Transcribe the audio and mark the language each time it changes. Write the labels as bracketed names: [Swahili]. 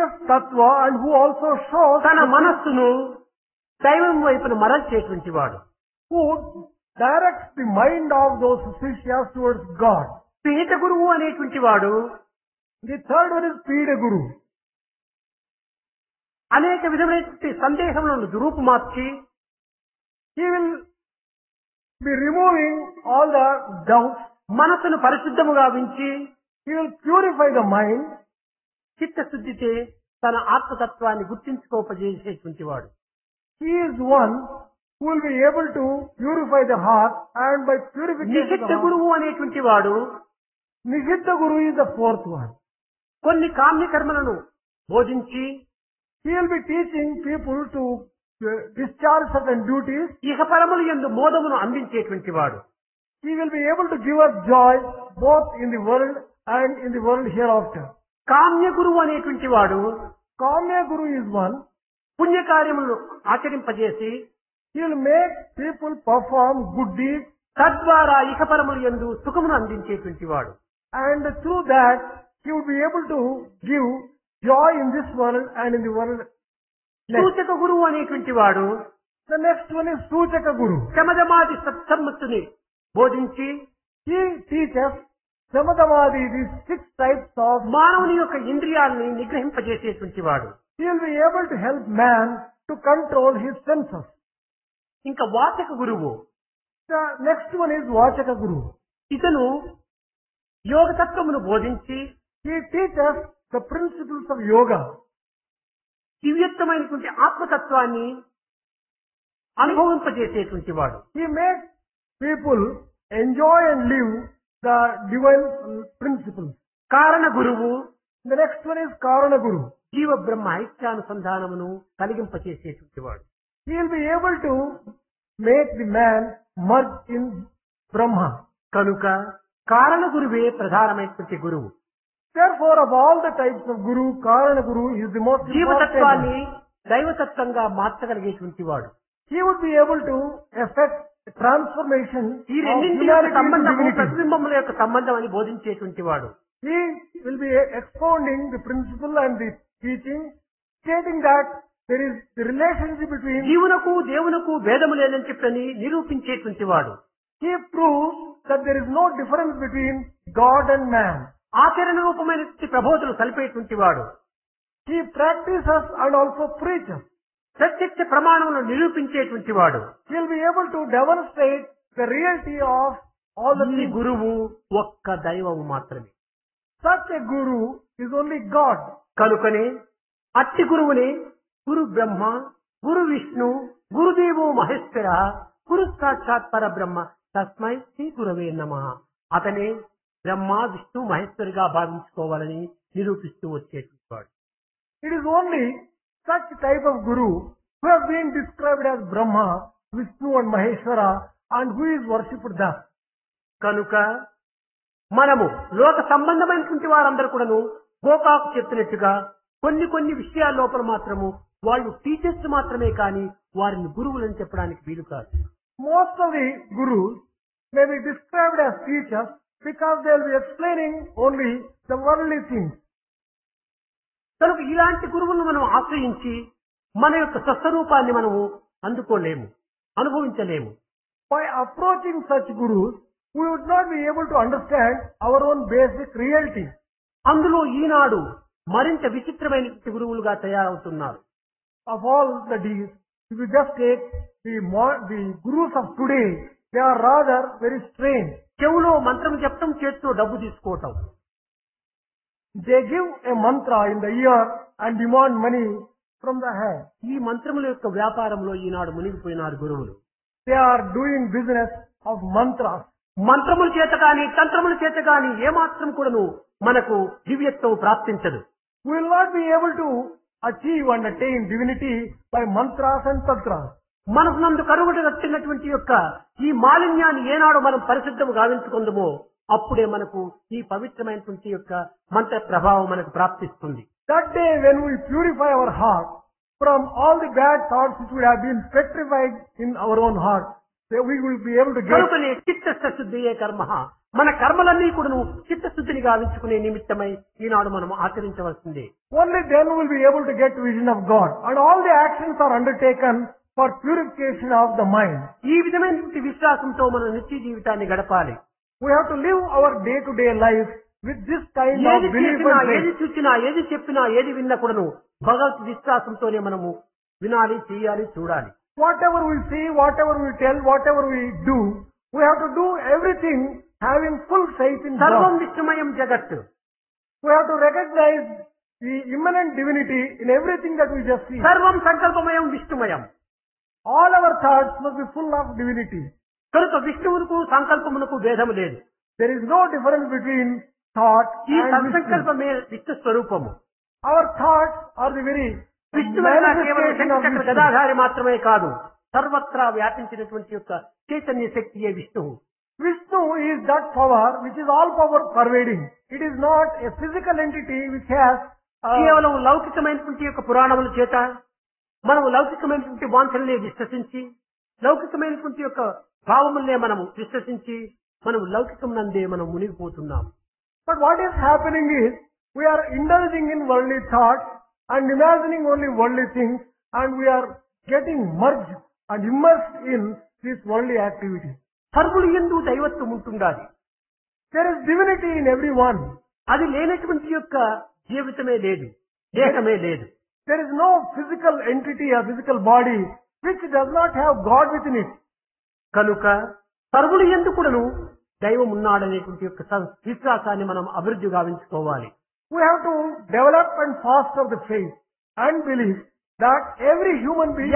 [English] Tattva and who also shows [Telugu] తన మనస్సును దైవం వైపున మరల్చేటువంటి వాడు. [English] who directs the mind of those Sishyas towards God. [Telugu] విహిత గురువు అనేటువంటి వాడు [English] The third one is Pida Guru. [Telugu] అనేక విధమైనటువంటి సందేహములను రూపుమార్చి [English] He will be removing all the doubts. [Telugu] మనసును పరిశుద్ధము గావించి [English] He will purify the mind. [Telugu] చిత్తశుద్ధితే తన ఆత్మతత్వాన్ని గుర్తించుకోపజేసేటువంటి వాడు. [English] He is one who will be able to purify the heart, and by purification of [Telugu] నిషిద్ధ [English] the heart, [Telugu] గురువు అనేటువంటి వాడు [English] Nishiddha Guru is the fourth one. [Telugu] కొన్ని కామ్యకర్మలను బోధించి [English] He will be teaching people to discharge certain duties. [Telugu] ఇహపరములు యందు మోదమును అందించేటువంటి వాడు. [English] He will be able to give us joy both in the world and in the world hereafter. [Telugu] కామ్య గురువు అనేటువంటి వాడు [English] Kamya Guru is one. [Telugu] పుణ్యకార్యములను ఆచరింపజేసి [English] He will make people perform good deeds, [Telugu] తద్వారా ఇహపరములు యందు సుఖమును అందించేటువంటి వాడు. [English] and through that he will be able to give joy in this world and in the world next. [Telugu] సూచక గురువు అనేటువంటి వాడు [English] The next one is Suchaka Guru. [Telugu] శమదమాది సత్సమ్మత్తుని బోధించి [English] He teaches Samadhamadi, these 6 types of. [Telugu] మానవుని యొక్క ఇంద్రియాలని నిగ్రహింపజేసేటువంటి వాడు. [English] He will be able to help man to control his senses. [Telugu] ఇంకా వాచక గురువు [English] The next one is Vachaka Guru. [Telugu] ఇతను యోగతత్వమును బోధించి [English] He teaches the principles of yoga. [Telugu] దివ్యత్వమైనటువంటి ఆత్మతత్వాన్ని అనుభవింపజేసేటువంటి వాడు. [English] He makes people enjoy and live the divine principles. [Telugu] కారణ గురువు [English] The next one is Karana Guru. [Telugu] జీవ బ్రహ్మ ఐక్యానుసంధానమును కలిగింపచేసేటువంటి వాడు. [English] He will be able to make the man merge in Brahma. [Telugu] కనుక కారణ గురువే ప్రధానమైనటువంటి గురువు. [English] Therefore, of all the types of Guru, Karana Guru is the most important. [Telugu] జీవతత్వాన్ని దైవతత్వంగా మార్చగలిగేటువంటి వాడు. [English] He would be able to effect transformation [Telugu] ఈ [English] of [Telugu] రెండింటి యొక్క [English] humanity into [Telugu] సంబంధము [English] divinity. [Telugu] ప్రతిబింబముల యొక్క సంబంధం అని బోధించేటువంటి వాడు. [English] He will be expounding the principle and the teaching, stating that there is the relationship between. [Telugu] జీవునకు దేవునకు భేదము లేదని చెప్పని నిరూపించేటువంటి వాడు. [English] He proves that there is no difference between God and man. [Telugu] ఆచరణ రూపమైనటువంటి ప్రబోధనలు కలిపేటువంటి వాడు. [English] He practices and also preaches. [Telugu] ప్రత్యక్ష ప్రమాణములను నిరూపించేటువంటి వాడు. [English] He will be able to demonstrate the reality of all the [Telugu] ఈ [English] things. [Telugu] గురువు ఒక్క దైవము మాత్రమే. [English] Such a Guru is only God. [Telugu] కనుకనే అట్టి గురువుని [Sanskrit] గురు బ్రహ్మ, గురు విష్ణు, గురుదేవో మహేశ్వర, గురు సాక్షాత్ పరబ్రహ్మ తస్మై శ్రీ గురవే నమః. [Telugu] అతనే బ్రహ్మ విష్ణు మహేశ్వరిగా భావించుకోవాలని నిరూపిస్తూ వచ్చేటువంటి వాడు. [English] It is only such type of Guru who have been described as Brahma, Vishnu and Maheshwara, and who is worshipped thus. [Telugu] కనుక మనము లోక సంబంధమైనటువంటి వారందరూ కూడాను గోకాకు చెప్పినట్టుగా కొన్ని విషయాల లోపల మాత్రము వాళ్ళు టీచర్స్ మాత్రమే కానీ వారిని గురువులని చెప్పడానికి వీలు కాదు. [English] Most of the gurus may be described as teachers because they will be explaining only the worldly things. [Telugu] కనుక ఇలాంటి గురువులను మనం ఆశ్రయించి మన యొక్క స్వస్వరూపాన్ని మనము అందుకోలేము, అనుభవించలేము. [English] By approaching such gurus, we would not be able to understand our own basic reality. [Telugu] అందులో ఈనాడు మరింత విచిత్రమైనటువంటి గురువులుగా తయారవుతున్నారు. [English] Of all the deeds, if you just take the gurus of today, they are rather very strange. [Telugu] చెవులో మంత్రం చెప్పడం, చేతితో డబ్బు తీసుకోవటం. [English] They give a mantra in the ear and demand money from the hand. [Telugu] ఈ మంత్రముల యొక్క వ్యాపారంలో ఈనాడు మునిగిపోయినారు గురువులు. [English] They are doing business of mantras. [Telugu] మంత్రముల చేత కానీ తంత్రముల చేత కానీ ఏమాత్రం కూడాను మనకు దివ్యత్వం ప్రాప్తించదు. [English] We will not be able to achieve and attain divinity by mantras and tantras. [Telugu] మనసునందు కరుగుడు కట్టినటువంటి యొక్క ఈ మాలిన్యాన్ని ఏనాడు మనం పరిశుద్ధము గావించుకుందామో అప్పుడే మనకు ఈ పవిత్రమైనటువంటి యొక్క మంత్ర ప్రభావం మనకు ప్రాప్తిస్తుంది. [English] That day when we purify our heart from all the bad thoughts which would have been petrified in our own heart, we will be able to get. [Telugu] కనుకనే చిత్తశుద్ధియే కర్మ. మన కర్మలన్నీ కూడాను చిత్తశుద్ధిని గావించుకునే నిమిత్తమై ఈనాడు మనం ఆచరించవలసిందే. [English] Only then we will be able to get vision of God, and all the actions are undertaken for purification of the mind. [Telugu] ఈ విధమైనటువంటి విశ్వాసంతో మన నిత్య జీవితాన్ని గడపాలి. [English] We have to live our day-to-day life with this kind of [Telugu] ఏది [English] belief [Telugu] చేసినా, [English] and [Telugu] ఏది [English] faith. [Telugu] చూసినా, ఏది చెప్పినా, ఏది విన్నా కూడాను భగవత్ విశ్వాసంతోనే మనము వినాలి, చేయాలి, చూడాలి. [English] Whatever we see, whatever we tell, whatever we do, we have to do everything having full faith in [Telugu] సర్వం [English] God. [Sanskrit] విష్ణుమయం జగత్. [English] We have to recognize the immanent divinity in everything that we just see. [Sanskrit] సర్వం సంకల్పమయం విష్ణుమయం. [English] All our thoughts must be full of divinity. [Telugu] కనుక విష్ణువునకు సంకల్పమునకు భేదము లేదు. [English] There is no difference between thought [Telugu] ఈ [English] and Vishnu. [Telugu] సంకల్పమే విష్ణు స్వరూపము. [English] Our thoughts are the very [Telugu] విష్ణువైనా కేవలం [English] manifestation of [Telugu] శంఖచక్ర [English] Vishnu. [Telugu] గదాధారి మాత్రమే కాదు, సర్వత్రా వ్యాపించినటువంటి యొక్క చైతన్య శక్తియే విష్ణువు. [English] Vishnu is that power which is all power pervading. It is not a physical entity which has [Telugu] కేవలం లౌకికమైనటువంటి యొక్క పురాణముల చేత మనము లౌకికమైనటువంటి వాంఛల్ని విశ్వసించి, లౌకికమైనటువంటి యొక్క భావములనే మనము విశ్వసించి మనం లౌకికం నందే మనం మునిగిపోతున్నాం. [English] But what is happening is we are indulging in worldly thoughts and imagining only worldly things, and we are getting merged and immersed in this worldly activity. [Telugu] సర్వులు యందు దైవత్వం ఉంటుండాలి. [English] There is divinity in everyone. [Telugu] అది లేనటువంటి యొక్క జీవితమే లేదు, దేహమే లేదు. [English] There is no physical entity or physical body which does not have God within it. [Telugu] కనుక సర్వులు యందు కూడాను దైవం ఉన్నాడనేటువంటి యొక్క విశ్వాసాన్ని మనం అభివృద్ధి గావించుకోవాలి. [English] We have to develop and foster the faith and belief that every human being,